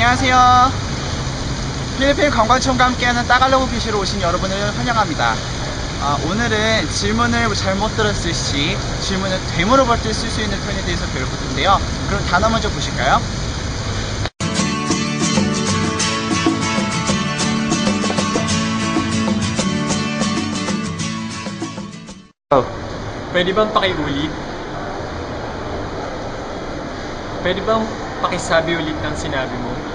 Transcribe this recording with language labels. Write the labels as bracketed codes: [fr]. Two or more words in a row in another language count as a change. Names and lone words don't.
[ko] 안녕하세요. 필리핀 관광청과 함께하는 따갈로그 비시로 오신 여러분을 환영합니다. 오늘은 질문을 잘못 들었을 시 질문을 되물어볼 때 쓸 수 있는 표현에 대해서 배워볼 텐데요. 그럼 단어 먼저 보실까요? [tl] Pwede bang pakiulit? Pwede bang pakisabi ulit ng sinabi mo?